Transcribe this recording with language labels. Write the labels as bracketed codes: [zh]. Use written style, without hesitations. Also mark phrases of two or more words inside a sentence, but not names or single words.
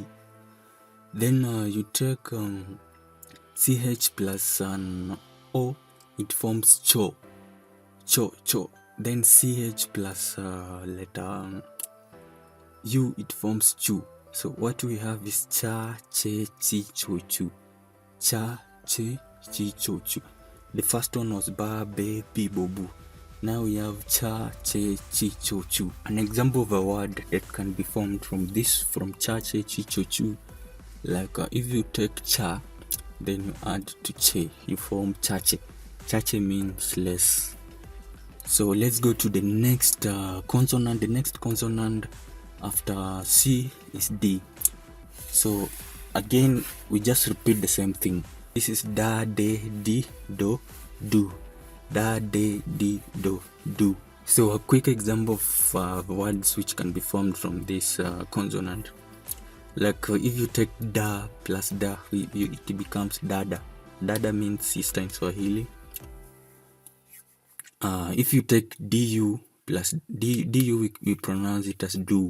[en] Then you take CH plus an O, it forms cho, cho, cho. Then CH plus letter U, it forms chu. So what we have is cha, che, chi, cho, chu. Cha, che, chi, cho, chu. The first one was ba, be, bi, bo, bu. Now we have cha, che, chi, cho, chu. An example of a word that can be formed from this, from cha, che, chi, cho, chu. Like if you take cha, then you add to che, you form chache. Chache means less. So let's go to the next consonant. The next consonant after C is D. So again, we just repeat the same thing. This is da, de, di, do, do. Da, de, di, do, do. So a quick example of words which can be formed from this consonant. Like if you take da plus da, it becomes dada. Dada means sister in Swahili. If you take du plus du, we pronounce it as do.